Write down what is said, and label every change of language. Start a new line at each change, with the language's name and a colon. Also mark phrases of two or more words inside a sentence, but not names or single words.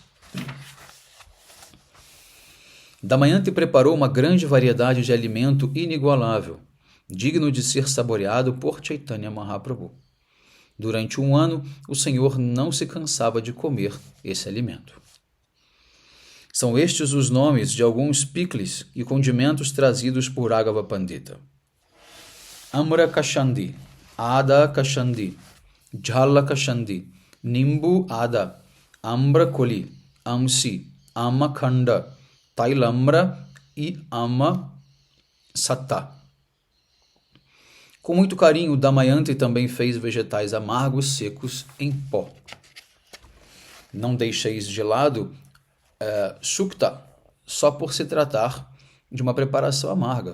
Portuguese: Damayanti preparou uma grande variedade de alimento inigualável, digno de ser saboreado por Chaitanya Mahaprabhu. Durante um ano, o Senhor não se cansava de comer esse alimento. São estes os nomes de alguns picles e condimentos trazidos por Raghava Pandita. Amra Kashandi, Ada Kashandi, Jhala Kashandi, Nimbu Ada, Ambra Koli, Amsi, Amakhanda, Tailamra e Ama Satta. Com muito carinho, Damayanti também fez vegetais amargos secos em pó. Não deixeis de lado Shukta, só por se tratar de uma preparação amarga.